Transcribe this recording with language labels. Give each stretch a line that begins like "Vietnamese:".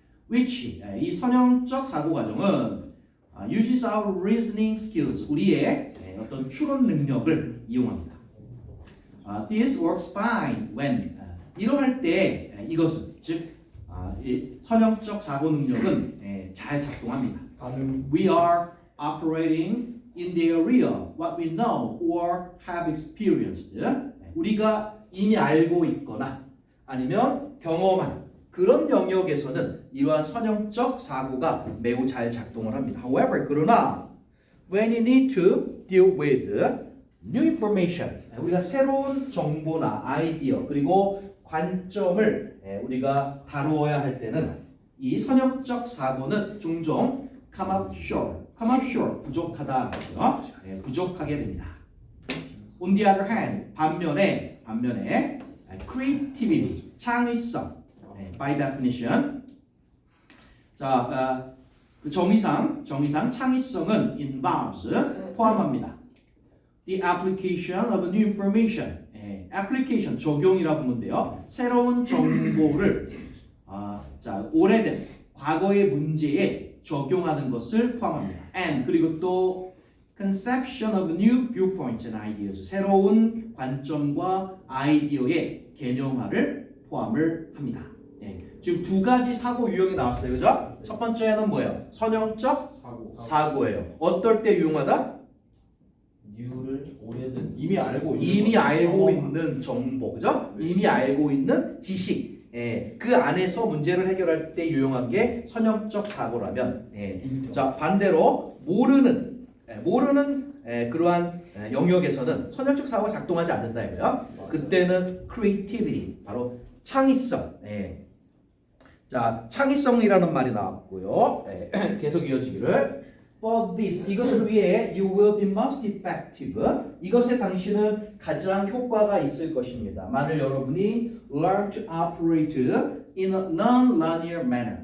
English: which
Korean: 이 선형적 사고 과정은
English: uses our reasoning skills,
Korean: 우리의 어떤 추론 능력을 이용합니다.
English: This works fine when
Korean: 이러할 때 이것은 즉 이 선형적 사고 능력은 잘 작동합니다.
English: We are operating in the area what we know or have experienced.
Korean: 우리가 이미 알고 있거나 아니면 경험한 그런 영역에서는 이러한 선형적 사고가 매우 잘 작동을 합니다.
English: However,
Korean: 그러나
English: when you need to deal with new information,
Korean: 우리가 새로운 정보나 아이디어 그리고 관점을 우리가 다루어야 할 때는 이 선형적 사고는 종종
English: come up short,
Korean: 부족하다, 부족하게 됩니다.
English: On the other hand,
Korean: 반면에
English: creativity, 창의성, by definition,
Korean: 자, 그 정의상 창의성은
English: involves
Korean: 포함합니다.
English: The application of new information, application
Korean: 적용이라고 보면 돼요. 새로운 정보를 자, 오래된 과거의 문제에 적용하는 것을 포함합니다.
English: And
Korean: 그리고 또
English: conception of new viewpoints and ideas,
Korean: 새로운 관점과 아이디어의 개념화를 포함을 합니다. 지금 두 가지 사고 유형이 나왔어요, 그죠? 첫 번째는 뭐예요? 선형적 사고예요. 어떨 때 유용하다? 뉴를 오래된 이미 알고 있는 정보, 그죠? 이미 알고 있는 지식, 그 안에서 문제를 해결할 때 유용한 게 선형적 사고라면, 자, 반대로 모르는 그러한 영역에서는 선형적 사고가 작동하지 않는다 이거요. 그때는 creativity, 바로 창의성. 자, 창의성이라는 말이 나왔고요. 계속 이어지기를.
English: For this,
Korean: 이것을 위해
English: you will be most effective.
Korean: 이것에 당신은 가장 효과가 있을 것입니다. 만일 여러분이
English: learn to operate in a non-linear manner.